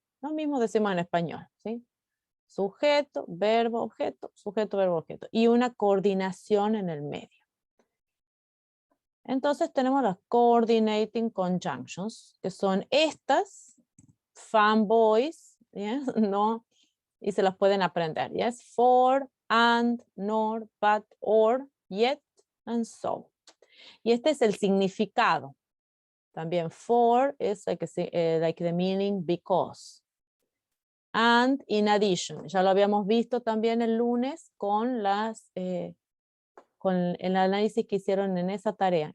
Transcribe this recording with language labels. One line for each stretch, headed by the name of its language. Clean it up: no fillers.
Spanish: Lo mismo decimos en español, ¿sí? Sujeto, verbo, objeto, sujeto, verbo, objeto. Y una coordinación en el medio. Entonces tenemos las coordinating conjunctions, que son estas, fanboys, ¿yes? No, y se las pueden aprender, yes?
English: For, and, nor, but, or, yet, and so.
Spanish: Y este es el significado. También
English: for is like the meaning because. And in addition,
Spanish: ya lo habíamos visto también el lunes con con el análisis que hicieron en esa tarea.